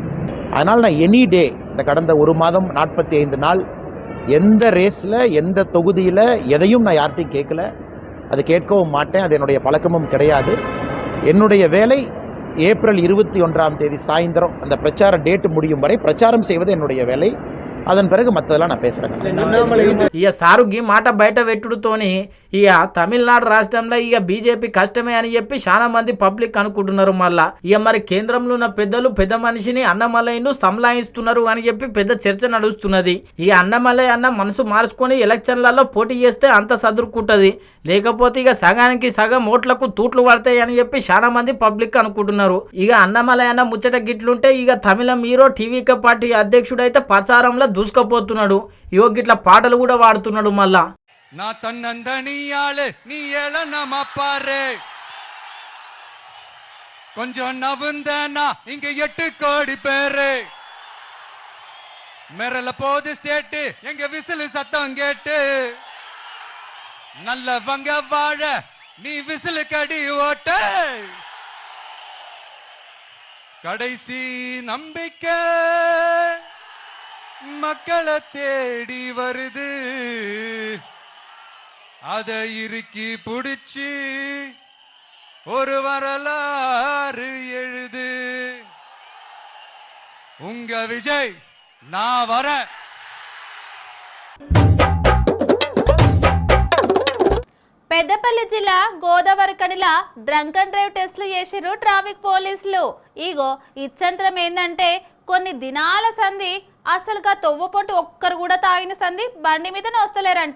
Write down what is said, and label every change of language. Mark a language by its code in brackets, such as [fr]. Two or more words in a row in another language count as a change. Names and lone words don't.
[ta] அதனால் நான் [en] any day [ta] இந்த கடந்த 1 மாதம் 45 நாள் எந்த ரேஸில் எந்த தொகுதியில் எதையும் நான் யார்கிட்டையும் கேட்கல, அது கேட்கவும் மாட்டேன், அது என்னுடைய பழக்கமும் கிடையாது. என்னுடைய வேலை ஏப்ரல் 21ஆம் தேதி சாயந்தரம் அந்த பிரச்சார டேட்டு முடியும் வரை பிரச்சாரம் செய்வது என்னுடைய வேலை. அதன் பிறகு மற்றதெல்லாம் நான் பேசுகிறேன். [te] ఇక సారు ఈ మాట బయట పెట్టుడుతోని ఇక తమిళనాడు రాష్ట్రంలో ఇక బీజేపీ కష్టమే అని చెప్పి చాలా మంది పబ్లిక్ అనుకుంటున్నారు. మళ్ళా ఇక మరి కేంద్రంలో ఉన్న పెద్దలు పెద్ద మనిషిని అన్నమలయ్యను సంలాయిస్తున్నారు అని చెప్పి పెద్ద చర్చ నడుస్తున్నది. ఈ అన్నమలయ్య అన్న మనసు మార్చుకొని ఎలక్షన్లలో పోటీ చేస్తే అంత సదురుకుంటది, లేకపోతే ఇక సగానికి సగం ఓట్లకు తూట్లు పడతాయి అని చెప్పి చాలా మంది పబ్లిక్ అనుకుంటున్నారు. ఇక అన్నమలయ్య అన్న ముచ్చట గిట్లుంటే ఇక తమిళం హీరో టీవీకే పార్టీ అధ్యక్షుడు అయితే ప్రచారంలో దూసుకుపోతున్నాడు. ఇగో గిట్ల పాటలు కూడా వాడుతున్నాడు. మళ్ళా నా తన్నందనియాలే నీ ఏళ నమ్మపారే [ta] கொஞ்சம் நவுந்தனா இங்க 8 கோடி பேரு மிரல போது ஸ்டேட் எங்க விசில் சத்தம் கேட்டு நல்லவங்க வாழ நீ விசில் கடி ஓட்ட கடைசி நம்பிக்கை மக்களை தேடி வருது, அதை இறுக்கி புடிச்சு ஒரு வரலாறு எழுது. உங்க விஜய் நான் வரேன். [te] పెద్దపల్లి జిల్లా గోదావరికనిలా [en] drunk and drive tests [te] చేసిరు ట్రాఫిక్ పోలీసులు. ఇగో ఇచ్చంతరం ఏందంటే కొన్ని దినాల సంధి అసలుగా తొవ్వపొట్టు ఒక్కరు కూడా తాగిన సంధి బండి మీద వస్తలేరంట.